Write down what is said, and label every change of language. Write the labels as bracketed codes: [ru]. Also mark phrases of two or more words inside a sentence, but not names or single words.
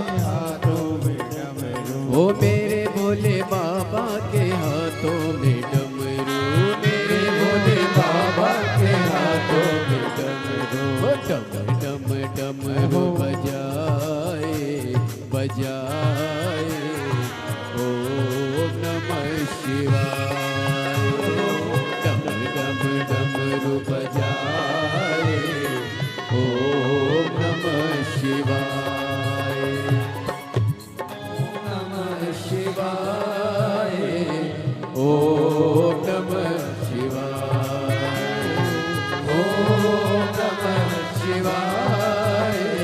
[hi] हाथों में डमरू, ओ मेरे भोले बाबा के हाथों में डमरू, मेरे भोले बाबा के हाथों में डमरू, डम डम डमरू बजाए बजाए, [sa] ओम नमः शिवाय, [hi] डम डम डमरू बजाए, [sa] ओम नमः शिवाय, नमः शिवाय, ओम नमः शिवाय, ओम नमः शिवाय,